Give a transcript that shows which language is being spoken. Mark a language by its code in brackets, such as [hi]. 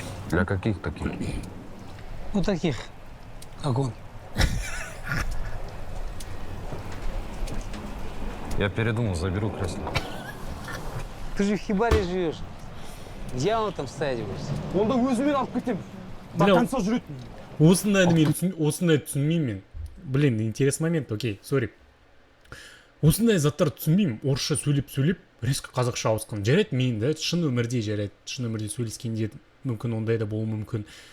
[ru] Для каких таких? Ну, таких, как он. Я передумал, заберу кресло. Ты же в хибаре живешь. Где он там ставить будешь? [kk] Онда өзімен алып кетем. [ru] Бля, До конца [kk] жүретін. осындай түсінбеймін мен. [ru] Блин, интересный момент, окей, сори. [kk] Осындай заттар түсінбеймін. Орысша сөйлеп, резко қазақша ауысқан. Жарайды мен, да, шын өмірде жарайды. Шын өмірде сөйлескенде мүмкін ондай да болуы мүмкін.